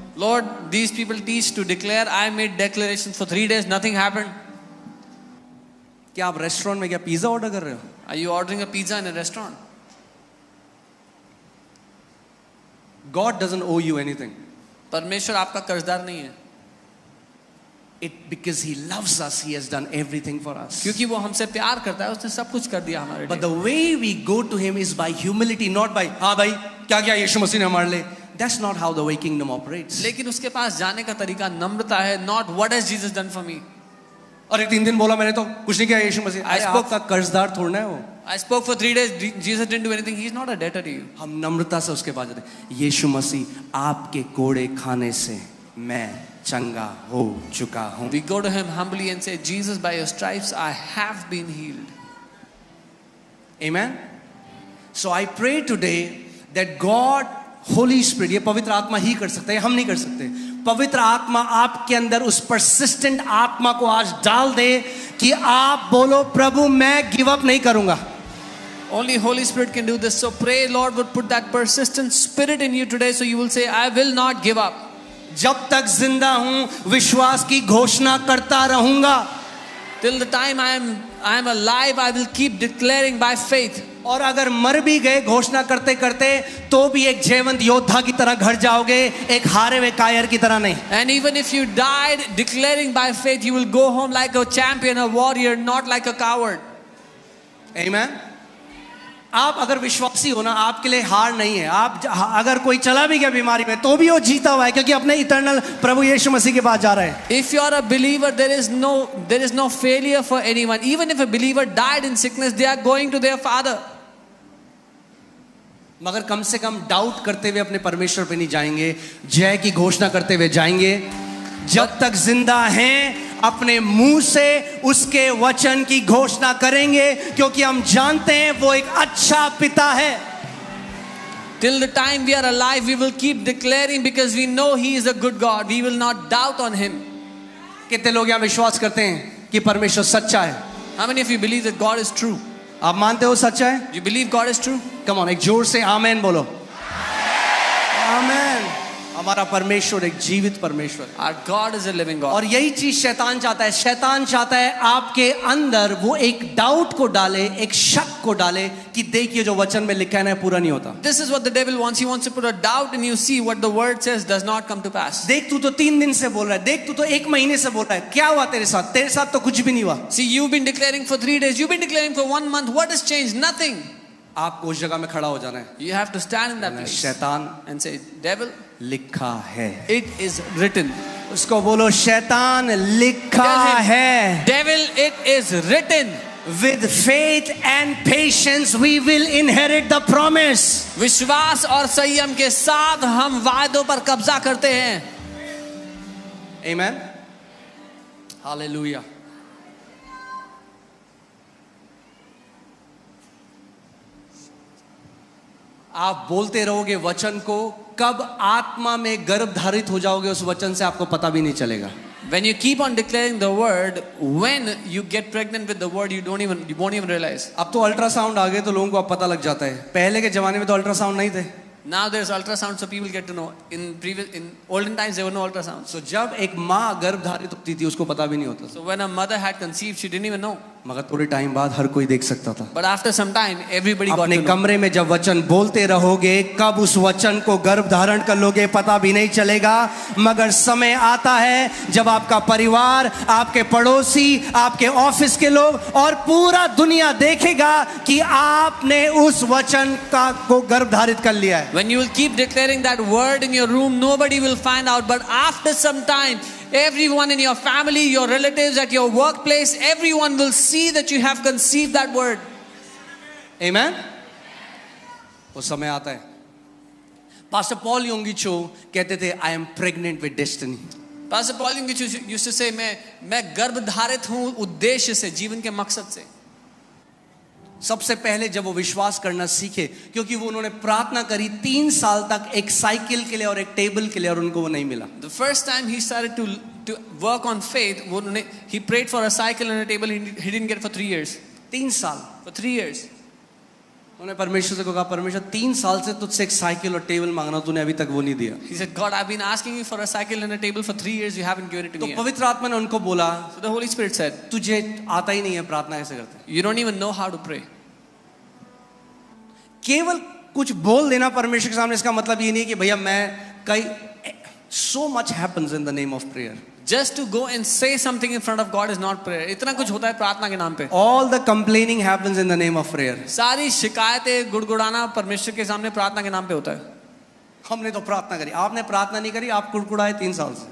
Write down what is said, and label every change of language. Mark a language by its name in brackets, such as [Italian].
[English] Lord, these people teach to declare. I made declarations for 3 days, nothing happened. [Hindi] क्या आप restaurant में क्या pizza order कर रहे हो? [English] Are you ordering a pizza in a restaurant? God doesn't owe you anything. [Hindi] परमेश्वर आपका कर्जदार नहीं है. [English] Because he loves us, he has done everything for us. [Hindi] क्योंकि वो हमसे प्यार करता है, उसने सब कुछ कर दिया हमारे [English] But [Hindi] लिए. [English] the way we go to him is by humility, not by [Hindi] हाँ भाई क्या क्या यीशु मसीह ने हमारे लिए. [English] That's not how the way kingdom operates. [Hindi] लेकिन उसके पास जाने का तरीका नम्रता है. [English] Not what has Jesus done for me. [Hindi] अरे 3 दिन बोला मैंने तो कुछ नहीं किया यीशु मसीह. [English] I spoke- [Hindi] आपका कर्जदार थोड़ा है वो. [English] I spoke for 3 days. Jesus didn't do anything. He's not a debtor to you. [Hindi] हम नम्रता से उसके पास जाते हैं. यीशु मसीह आपके कोड़े खाने से मैं चंगा हो चुका हूं. [English] We go to him humbly and say, Jesus, by your stripes I have been healed. Amen. So I pray today that God, Holy Spirit, [Hindi] ये पवित्र आत्मा ही कर सकता है, हम नहीं कर सकते. पवित्र आत्मा आपके अंदर उस persistent आत्मा को आज डाल दे कि आप बोलो, प्रभु मैं गिव अप नहीं करूंगा. [English] Only Holy Spirit can do this. So pray, Lord would put that persistent spirit in you today, so you will say, I will not give up. [Hindi] जब तक जिंदा हूं विश्वास की घोषणा करता रहूंगा. [English] Till the time I am alive, I will keep declaring by faith. [Hindi] और अगर मर भी गए घोषणा करते करते, तो भी एक जयवंत योद्धा की तरह घर जाओगे, एक हारे हुए कायर की तरह नहीं. [English] And even if you died declaring by faith, you will go home like a champion, a warrior, not like a coward. Amen. [Hindi] आप अगर विश्वासी हो ना, आपके लिए हार नहीं है. आप अगर कोई चला भी गया बीमारी में, तो भी वो जीता हुआ है, क्योंकि अपने इटर्नल प्रभु यीशु मसीह के पास जा रहा है. [English] If you are a believer, there is no failure for anyone. Even if a believer died in sickness, they are going to their Father. [Hindi] मगर कम से कम डाउट करते हुए अपने परमेश्वर पे नहीं जाएंगे, जय की घोषणा करते हुए जाएंगे. जब तक जिंदा हैं अपने मुंह से उसके वचन की घोषणा करेंगे, क्योंकि हम जानते हैं वो एक अच्छा पिता है. [English] Till the time we are alive, we will keep declaring because we know He is a good God. We will not doubt on Him. [Hindi] कितने लोग यहाँ विश्वास करते हैं कि परमेश्वर सच्चा है? [English] How many of you believe that God is true? [Hindi] आप मानते हो सच्चा है? [English] Do you believe God is true? [Hindi] Come on, एक जोर से आमेन बोलो। आमेन। हमारा परमेश्वर एक जीवित परमेश्वर है। [English] Our God is a living God. [Hindi] और यही चीज शैतान चाहता है। शैतान चाहता है आपके अंदर वो एक डाउट को डाले, एक शक को डाले कि देखिए जो वचन में लिखा है ना पूरा नहीं होता। [English] This is what the devil wants. He wants to put a doubt in you. See what the word says does not come to pass. [Hindi] देख तू तो 3 दिन से बोल रहा है, देख तू तो 1 महीने से बोल रहा है, क्या हुआ तेरे साथ? तेरे साथ तो कुछ भी नहीं हुआ। [English] See, you've been declaring for 3 days. You've been declaring for 1 month. What has changed? Nothing. [Hindi] आपको उस जगह में खड़ा हो जाना है। [English] You have to stand in that place [Hindi] शैतान [English] and say, devil, [Hindi] लिखा है। [English] it is written. [Hindi] उसको बोलो शैतान लिखा [English] Tell him, [Hindi] है। [English] devil, it is written. With faith and patience we will inherit the promise. [Hindi] विश्वास और संयम के साथ हम वायदों पर कब्जा करते हैं। [English] Amen. Hallelujah. [Hindi] आप बोलते रहोगे वचन को, कब आत्मा में गर्भ धारित हो जाओगे उस वचन से आपको पता भी नहीं चलेगा। [English] When you keep on declaring the word, when you get pregnant with the word, you won't even realize. [Hindi] अब तो अल्ट्रासाउंड आ गए तो लोगों को अब पता लग जाता है। पहले के जमाने में तो अल्ट्रासाउंड नहीं थे। [English] Now there's ultrasound, so people get to know. In olden times, there were no ultrasounds. [Hindi] तो जब एक माँ गर्भ धारित होती थी उसको पता भी नहीं होता था। [English] So when a mother had conceived, she didn't even know. [Hindi] मगर थोड़े टाइम बाद हर कोई देख सकता था। [English] But after some time, everybody got [Hindi] अपने [English] to know. [Hindi] कमरे में जब वचन बोलते रहोगे, कब उस वचन को गर्भ धारण कर लोगे पता भी नहीं चलेगा। मगर समय आता है जब आपका परिवार, आपके पड़ोसी, आपके ऑफिस के लोग और पूरा दुनिया देखेगा कि आपने उस वचन का को गर्भ धारित कर लिया है। [English] When you will keep declaring that word in your room, nobody will find out. But after some time, everyone in your family, your relatives, at your workplace, everyone will see that you have conceived that word. [Hindi] Amen. वो समय आता है। Pastor Paul योंगिचो कहते थे, [English] I am pregnant with destiny. Pastor Paul used to say, [Hindi] मैं गर्भ धारित हूँ उद्देश्य से, जीवन के मकसद से। सबसे पहले जब वो विश्वास करना सीखे, क्योंकि वो उन्होंने प्रार्थना करी 3 साल तक एक साइकिल के लिए और एक टेबल के लिए, और उनको वो नहीं मिला। [English] The first time he started to work on faith, he prayed for a cycle and a table. He didn't get it for 3 years. [Hindi] 3 साल [English] For 3 years. [Hindi] उन्होंने परमेश्वर से कहा, परमेश्वर 3 साल से तुझसे एक साइकिल और टेबल मांगना, तूने अभी तक वो नहीं दिया। [English] He said, God, I've been asking you for a cycle and a table for 3 years. You haven't given it to [Hindi] तो [English] me yet. [Hindi] पवित्र आत्मा ने उनको बोला, [English] So the Holy Spirit said, [Hindi] तुझे आता ही नहीं है प्रार्थना कैसे करते। [English] you don't even know how to pray. [Hindi] केवल कुछ बोल देना परमेश्वर के सामने, इसका मतलब ये नहीं है कि भैया मैं कई [English] so much happens in the name of prayer. Just to go and say something in front of God is not prayer. [Hindi] इतना कुछ होता है प्रार्थना के नाम पे। [English] All the complaining happens in the name of prayer. [Hindi] सारी शिकायतें गुड़गुड़ाना परमेश्वर के सामने प्रार्थना के नाम पे होता है। हमने तो प्रार्थना करी, आपने प्रार्थना नहीं करी, आप कुड़कुड़ाए 3 साल से।